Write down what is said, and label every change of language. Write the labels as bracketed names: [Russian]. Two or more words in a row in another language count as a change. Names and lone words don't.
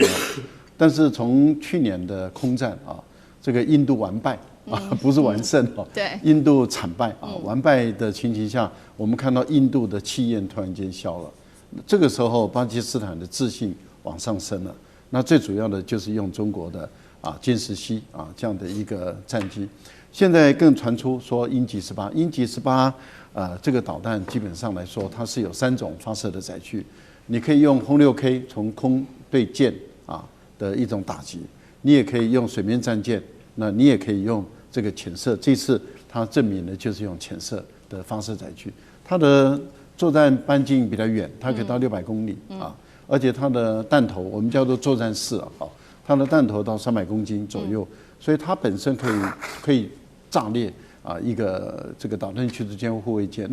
[Chinese] 但是從去年的空戰啊，這個印度完敗。不是完勝哦，對，印度慘敗啊，完敗的情形下，我們看到印度的氣焰突然間消了，這個時候巴基斯坦的自信往上升了。那最主要的就是用中國的殲17 這樣的一個戰機，現在更傳出說鷹擊18這個導彈基本上來說，它是有3種發射的載具，你可以用轟6K 從空對艦的一種打擊，你也可以用水面戰艦，那你也可以用這個潛射，這次它證明的就是用潛射的發射載具，它的作戰半徑比較遠，它可以到600公里而且它的彈頭我們叫做作戰室它的彈頭到300公斤左右，所以它本身可以炸裂一個這個導彈驅逐艦或護衛艦。